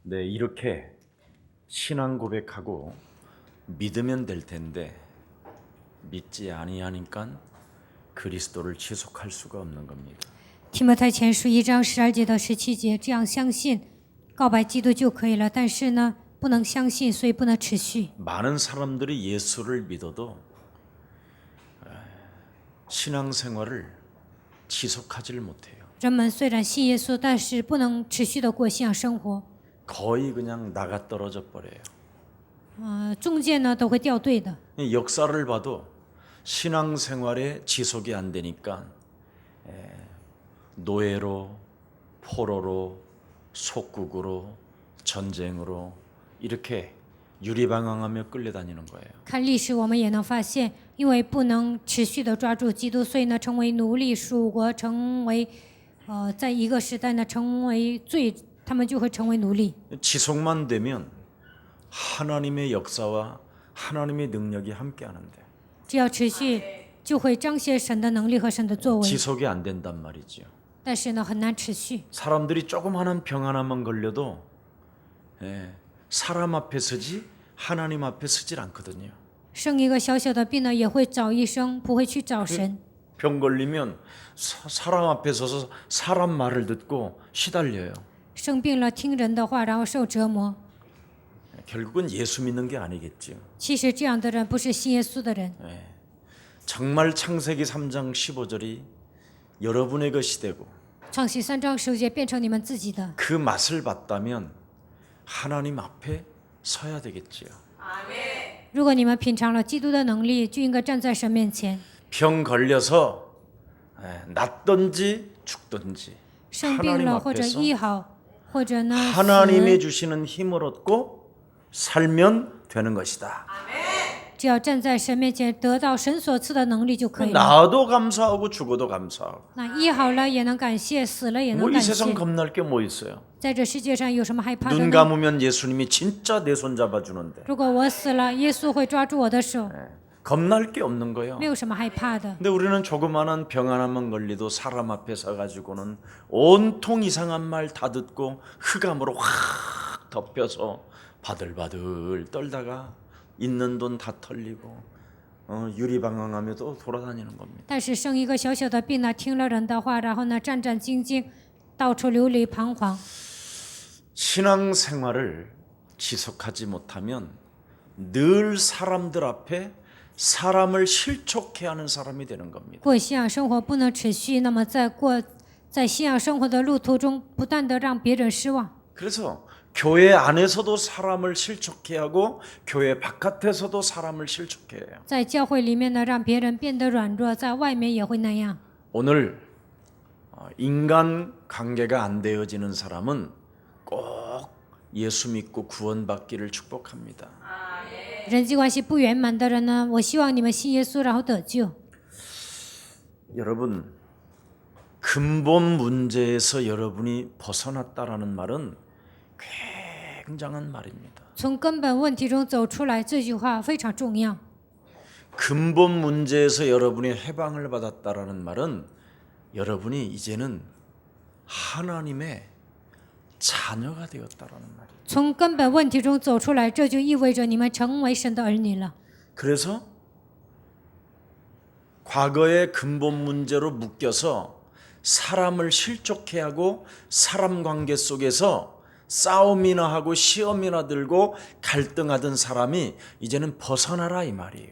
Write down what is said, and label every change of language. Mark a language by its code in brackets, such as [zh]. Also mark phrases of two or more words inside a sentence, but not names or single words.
[ko] 이렇게 신앙 고백하고 믿으면 될 텐데 믿지 아니하니까 그리스도를 지속할 수가 없는 겁니다. [zh] 提摩太前书1章12节到17节，这样相信告白基督就可以了，但是呢，不能相信，所以不能持续。 [ko] 많은 사람들이 예수를 믿어도 신앙생활을 지속하지를 못해요. [zh] 人们虽然信耶稣，但是不能持续的过信仰生活， [ko] 거의 그냥 나가 떨어져 버려요. [zh] 中间呢都会掉队的。 [ko] 이 역사를 봐도 신앙생활에 지속이 안 되니까 노예로, 포로로, 속국으로, 전쟁으로 이렇게 유리방황하며 끌려다니는 거예요. [zh] 看历史，我们也能发现，因为不能持续的抓住基督，所以呢，成为奴隶、属国，成为在一个时代呢，成为罪，他们就会成为奴隶。 [ko] 지속만 되면 하나님의 역사와 하나님의 능력이 함께 하는데 [zh] 只要持续，就会彰显神的能力和神的作为。 [ko] 지속이 안 된단 말이죠. [zh] 但是呢，很难持续。 [ko] 사람들이 조그마한 병 하나만 걸려도 사람 앞에 서지 하나님 앞에 서질 않거든요. [zh] 生一个小小的病呢，也会找医生，不会去找神。 [ko] 병 걸리면 사람 앞에 서서 사람 말을 듣고 시달려요. [zh] 生病了，听人的话，然后受折磨。 [ko] 결국은 예수 믿는 게 아니겠죠. [zh] 其实这样的人不是信耶稣的人。 [ko] 정말 창세기 3장 15절이 여러분의 것이 되고 [zh] 创世3章15节变成你们自己的， [ko] 그 맛을 봤다면 하나님 앞에 서야 되겠지요. [zh] 如果你们品尝了基督的能力，就应该站在神面前。 [ko] 병 걸려서 낫든지 죽든지 [zh] 生病 [ko] 하나님 [zh] 了或者 [ko] 앞에서 [zh] 医好，或者呢 [ko] 하나님이 [zh] 死， [ko] 주시는 힘을 얻고 살면 되는 것이다. [zh] 只要站在神面前，得到神所赐的能力就可以了。 [ko] 나도 감사하고 죽어도 감사하고 [zh] 那医好了也能感谢，死了也 [ko] 뭐 [zh] 能 [ko] 이 [zh] 感谢。 [ko] 세상 겁날 게 뭐 있어요. [zh] 在这世界上有什么害怕的 [ko] 눈 [zh] 呢？ [ko] 감으면 예수님이 진짜 내 손 잡아주는데 [zh] 如果我死了，耶稣会抓住我的手， [ko] 겁날 게 없는 거예요. [zh] 没有什么害怕的。 [ko] 근데 우리는 조그마한 병 하나만 걸리도 사람 앞에 서가지고는 온통 이상한 말 다 듣고 흑암으로 확 덮여서 바들바들 떨다가 있는 돈 다 털리고 유리방황하며 또 돌아다니는 겁니다. [zh] 但是生一个小小的病呢，听了人的话，然后呢战战兢兢，到处流离彷徨。 [ko] 신앙생활을 지속하지 못하면 늘 사람들 앞에 사람을 실족해 하는 사람이 되는 겁니다. [zh] 过信仰生活不能持续，那么在信仰生活的路途中，不断的让别人失望。 [ko] 그래서 교회 안에서도 사람을 실족해 하고 교회 바깥에서도 사람을 실족해 해요. [zh] 在教会里面呢，让别人变得软弱，在外面也会那样。 [ko] 오늘 인간 관계가 안 되어지는 사람은 꼭 예수 믿고 구원받기를 축복합니다. [zh] 人际关系不圆满的人呢，我希望你们信耶稣，然后得救。 [ko] 여러분 근본 문제에서 여러분이 벗어났다라는 말은 굉장한 말입니다. [zh] 从根本问题中走出来，这句话非常重要。 [ko] 근본 문제에서 여러분이 해방을 받았다라는 말은 여러분이 이제는 하나님의 자녀가 되었다라는 말이에요. [zh] 从根本问题中走出来，这就意味着你们成为神的儿女了。 [ko] 그래서 과거의 근본 문제로 묶여서 사람을 실족해 하고 사람 관계 속에서 싸움이나 하고 시험이나 들고 갈등하던 사람이 이제는 벗어나라 이 말이에요.